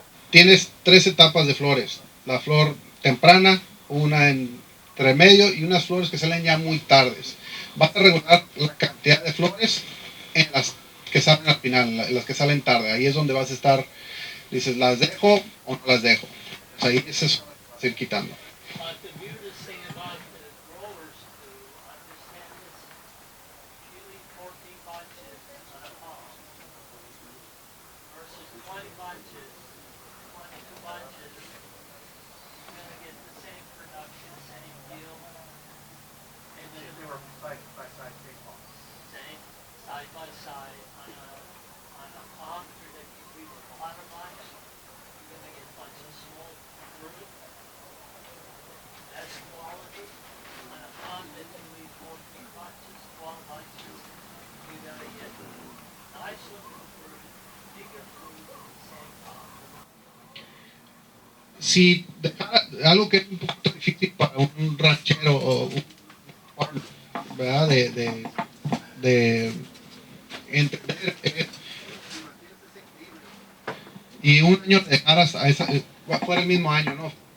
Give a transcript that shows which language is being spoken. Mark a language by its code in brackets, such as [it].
[es] Tienes tres etapas de flores. La flor temprana, una entre medio y unas flores que salen ya muy tardes. Vas a regular la cantidad de flores en las que salen al final, en las que salen tarde. Ahí es donde vas a estar, dices, ¿las dejo o no las dejo? O sea, ahí es eso que vas a ir quitando. [en] But the weirdest thing about the growers to understand is if you leave 14 bunches on a palm versus 20 bunches, 22 bunches, you're going to get the same production, same yield, and they were side by side same side by side on a palm tree that you leave a lot of bunch, you're going to get a bunch of small fruit. That's quality. On a palm that you leave 14 bunches, 12 bunches, you're gonna get nice looking fruit, bigger fruit in the same palm. [es] Si dejara algo que es un poquito difícil para un ranchero o un farmer, ¿verdad? De entender es, y un año dejaras a esa, fuera el mismo año, ¿no?